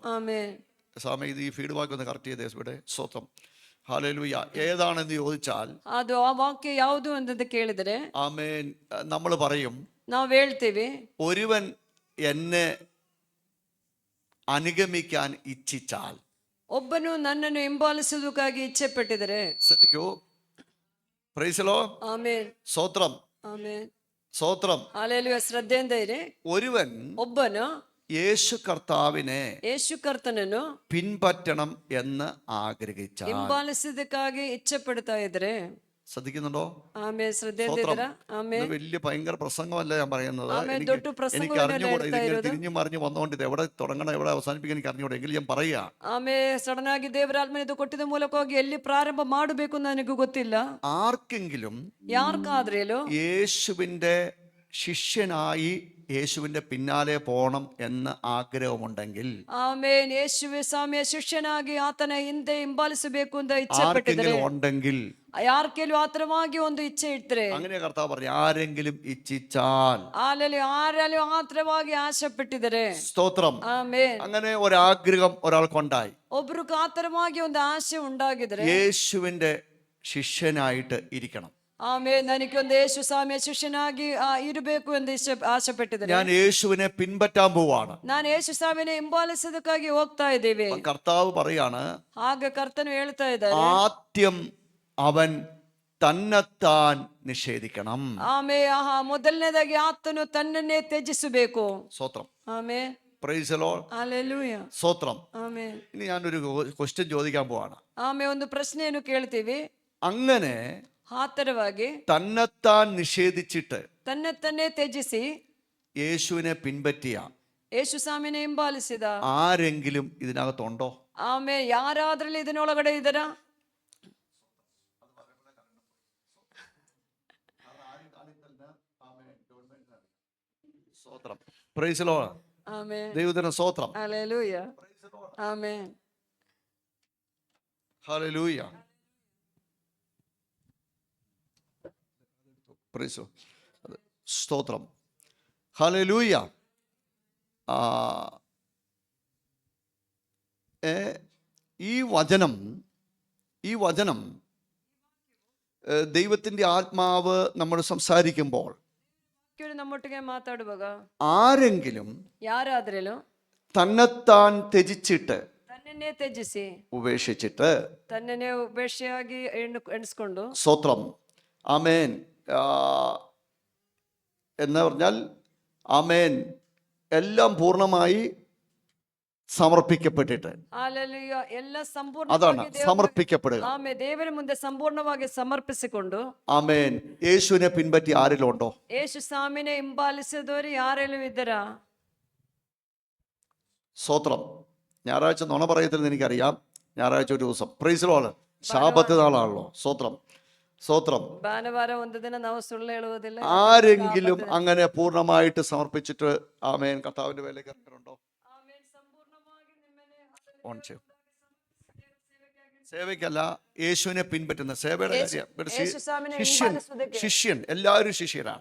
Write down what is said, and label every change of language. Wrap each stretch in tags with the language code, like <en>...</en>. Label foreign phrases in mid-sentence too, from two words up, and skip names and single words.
<kn>ಆಮೇಲೆ</kn> <ml>സ്വാമി ഇത് ഈ ഫീഡ്ബാക്ക് ഒന്ന് കറക്റ്റ് ചെയ്തേ ഇവിടെ. സ്തോത്രം. ഹല്ലേലൂയ. ഏതാണെന്ന് ചോദിച്ചാൽ</ml> <kn>ಅದು ಆ ವಾಕ್ಯ ಯಾವುದು ಅಂತ ಕೇಳಿದರೆ</kn> <ml>ആമേൻ നമ്മൾ പറയും,</ml> <kn>ನಾವು ಹೇಳ್ತೀವಿ,</kn> <ml>ഒരുവൻ എന്നെ അനുഗമിക്കാൻ ഇച്ഛിച്ചാൽ.</ml> <kn>ಒಬ್ಬನು ನನ್ನನ್ನು ಹಿಂಬಾಲಿಸುವುದಕ್ಕಾಗಿ ಇಚ್ಛೆ ಪಟ್ಟಿದರೆ.</kn> <en>ശ്രദ്ധിക്കൂ. Praise the Lord.</en> <kn>ಆಮೇಲೆ</kn> <ml>സ്തോത്രം.</ml> <kn>ಆಮೇಲೆ</kn> <ml>സ്തോത്രം.</ml> <kn>ಹಲ್ಲೆಲೂಯ. ಶ್ರದ್ಧೆಯಿಂದ ಇರಿ.</kn> <ml>ഒരുവൻ</ml> <kn>ಒಬ್ಬನು</kn> <ml>യേശു കർത്താവിനെ</ml> <kn>ಯೇಸು ಕರ್ತನನ್ನು</kn> <ml>പിൻപറ്റണം എന്ന് ആഗ്രഹിച്ചാൽ.</ml> <kn>ಹಿಂಬಾಲಿಸುವುದಕ್ಕಾಗಿ ಇಚ್ಛೆ ಪಡ್ತಾ ಇದ್ರೆ.</kn> <ml>ശ്രദ്ധിക്കുന്നുണ്ടോ?</ml> <kn>ಆಮೇಲೆ ಶ್ರದ್ಧೆಯಿಂದ</kn> <ml>സ്തോത്രം.</ml> <kn>ಇದ್ದೀರಾ? ಆಮೇಲೆ</kn> <ml>ഇത് വലിയ ഭയങ്കര പ്രസംഗമല്ല ഞാൻ പറയുന്നത്. ആമേൻ. എനിക്ക് ദൊട്ടു പ്രസംഗം എനിക്ക് അറിഞ്ഞുകൂടെ, തന്നെയല്ല ഇതിങ്ങനെ എടുത്താ തിരിഞ്ഞു മറിഞ്ഞു വന്നുകൊണ്ട് ഇത് എവിടെ തുടങ്ങണം എവിടെ അവസാനിപ്പിക്കാൻ എനിക്ക് അറിഞ്ഞുകൂടെ, എങ്കിലും ഞാൻ പറയാ.</ml> <kn>ಆಮೇಲೆ ಸಡನ್ ಆಗಿ ದೇವರಾತ್ಮನೆ ಇದು ಕೊಟ್ಟಿದ ಮೂಲಕವಾಗಿ ಎಲ್ಲಿ ಪ್ರಾರಂಭ ಮಾಡಬೇಕು ಅಂತ ನನಗೂ ಗೊತ್ತಿಲ್ಲ.</kn> <ml>ആർക്കെങ്കിലും</ml> <kn>ಯಾರ್ಕಾದ್ರೇಲು</kn> <ml>യേശുവിൻ്റെ ശിഷ്യനായി യേശുവിൻ്റെ പിന്നാലെ പോകണം എന്ന് ആഗ്രഹമുണ്ടെങ്കിൽ,</ml> <kn>ಆಮೇಲೆ ಯೇಸುವೆ ಸ್ವಾಮಿಯ ಶಿಷ್ಯನಾಗಿ ಆತನ ಹಿಂದೆ ಹಿಂಬಾಲಿಸಬೇಕು ಅಂತ ಇಚ್ಛೆ ಪಟ್ಟಿದ್ರೆ,</kn> <ml>ആർക്കെങ്കിലും ഉണ്ടെങ്കിൽ,</ml> <kn>ಯಾರ ಕೇಳಿ ಆತರವಾಗಿ ಒಂದು ಇಚ್ಛೆ ಇಟ್ಟರೆ,</kn> <ml>അങ്ങനെ കർത്താവ് പറഞ്ഞു, ആരെങ്കിലും ഇച്ഛിച്ചാൽ.</ml> <kn>ಆರಲ್ಲಿ ಯಾರಲ್ಲಿ ಆತರವಾಗಿ ಆಸೆ ಪಟ್ಟಿದ್ದಾರೆ.</kn> <ml>സ്തോത്രം.</ml> <kn>ಆಮೇಲೆ</kn> <ml>അങ്ങനെ ഒരാഗ്രഹം ഒരാൾക്കുണ്ടായി,</ml> <kn>ಒಬ್ರು ಆತರವಾಗಿ ಒಂದು ಆಸೆ ಉಂಟಾಗಿದ್ರೆ,</kn> <ml>യേശുവിൻ്റെ ശിഷ്യനായിട്ട് ഇരിക്കണം.</ml> <kn>ಆಮೇಲೆ ನನಗೆ ಒಂದು ಯೇಸು ಸ್ವಾಮಿಯ ಶಿಷ್ಯನಾಗಿ ಇರಬೇಕು ಎಂದು ಆಸೆ ಪಟ್ಟಿದ್ದಾರೆ.</kn> <ml>ഞാൻ യേശുവിനെ പിൻപറ്റാൻ പോവാണ്.</ml> <kn>ನಾನು ಯೇಸು ಸ್ವಾಮಿನ ಹಿಂಬಾಲಿಸೋದಕ್ಕಾಗಿ ಹೋಗ್ತಾ ಇದ್ದೀವಿ.</kn> <ml>കർത്താവ് പറയാണ്,</ml> <kn>ಆಗ ಕರ್ತನು ಹೇಳ್ತಾ ಇದ್ದಾರೆ,</kn> <ml>ആദ്യം അവൻ തന്നെത്താൻ നിഷേധിക്കണം.</ml> <kn>ಆಮೇಲೆ ಮೊದಲನೇದಾಗಿ ಆತನು ತನ್ನನ್ನೇ ತ್ಯಜಿಸಬೇಕು.</kn> <ml>സ്തോത്രം.</ml> <kn>ಆಮೇಲೆ</kn> <en>Praise the Lord.</en> <kn>ಹಲ್ಲೆಲೂಯ.</kn> <ml>സ്തോത്രം.</ml> <kn>ಆಮೇಲೆ</kn> <ml>ഇനി ഞാനൊരു ക്വസ്റ്റ്യൻ ചോദിക്കാൻ പോവാണ്.</ml> <kn>ಆಮೇಲೆ ಒಂದು ಪ್ರಶ್ನೆಯನ್ನು ಕೇಳ್ತೀವಿ.</kn> <ml>അങ്ങനെ</ml> <kn>ಆತರವಾಗಿ</kn> <ml>തന്നെത്താൻ നിഷേധിച്ചിട്ട്</ml> <kn>ತನ್ನೇ ತ್ಯಜಿಸಿ</kn> <ml>യേശുവിനെ പിൻപറ്റിയ</ml> <kn>ಯೇಸು ಸ್ವಾಮಿನ ಹಿಂಬಾಲಿಸಿದ</kn> <ml>ആരെങ്കിലും ഇതിനകത്തുണ്ടോ?</ml> <kn>ಆಮೇಲೆ ಯಾರಾದ್ರಲ್ಲಿ ಇದನ್ನೊಳಗಡೆ ಇದ್ದಾರಾ?</kn> <en>സ്തോത്രം. Praise the Lord.</en> <kn>ಆಮೇಲೆ</kn> <ml>ദൈവത്തിന് സ്തോത്രം.</ml> <kn>ಹಲ್ಲೆಲೂಯ. ಆಮೇಲೆ</kn> <en>ഹല്ലേലൂയ. Praise the Lord. സ്തോത്രം.</en> <ml>ഹല്ലേലൂയ. ഈ വചനം ദൈവത്തിൻ്റെ ആത്മാവ് നമ്മൾ സംസാരിക്കുമ്പോൾ</ml> <kn>ನಮ್ಮೊಟ್ಟಿಗೆ ಮಾತಾಡುವಾಗ</kn> <ml>ആരെങ്കിലും</ml> <kn>ಯಾರಾದ್ರೇನು</kn> <ml>തന്നെത്താൻ ത്യജിച്ചിട്ട്</ml> <kn>ತನ್ನನ್ನೇ ತ್ಯಜಿಸಿ</kn> <ml>ഉപേക്ഷിച്ചിട്ട്,</ml> <kn>ತನ್ನನ್ನೇ ಉಪೇಕ್ಷೆಯಾಗಿ ಎಣಿಸ್ಕೊಂಡು,</kn> <ml>സ്തോത്രം, ആമേൻ, എന്ന് പറഞ്ഞാൽ ആമേൻ, എല്ലാം പൂർണ്ണമായി സമർപ്പിക്കപ്പെട്ടിട്ട്,</ml> <kn>ಹಲ್ಲೆಲೂಯ, ಎಲ್ಲ</kn> <ml>അതാണ്</ml> <kn>ಸಂಪೂರ್ಣವಾಗಿ</kn> <ml>സമർപ്പിക്കപ്പെടുക.</ml> <kn>ಆಮೇಲೆ ದೇವರ ಮುಂದೆ ಸಂಪೂರ್ಣವಾಗಿ ಸಮರ್ಪಿಸಿಕೊಂಡು,</kn> <ml>ആമേൻ. യേശുവിനെ പിൻപറ്റി ആരെങ്കിലും ഉണ്ടോ?</ml> <kn>ಯೇಸು ಸ್ವಾಮಿನೇ ಹಿಂಬಾಲಿಸಿದವರು ಯಾರೆಲ್ಲೂ ಇದ್ದಾರಾ?</kn> <ml>സ്തോത്രം. ഞായറാഴ്ച നുണ പറയത്തില്ലെന്ന് എനിക്കറിയാം. ഞായറാഴ്ച ഒരു ദിവസം,</ml> <en>Praise the Lord,</en> <ml>ശാബത്ത് നാളാണല്ലോ. സ്തോത്രം. സ്തോത്രം.</ml> <kn>ಭಾನುವಾರ ಒಂದು ದಿನ ನಾವು ಸುಳ್ಳು ಹೇಳುವುದಿಲ್ಲ.</kn> <ml>ആരെങ്കിലും അങ്ങനെ പൂർണ്ണമായിട്ട് സമർപ്പിച്ചിട്ട് ആമേൻ കർത്താവിന്റെ വേലയ്ക്ക് ഇറങ്ങുന്നുണ്ടോ? ഓൺ ചെയ്യും. സേവയ്ക്കല്ല, യേശുവിനെ പിൻപറ്റുന്ന സേവയുടെ കാര്യം. ശിഷ്യൻ, എല്ലാവരും ശിഷ്യരാണ്.</ml>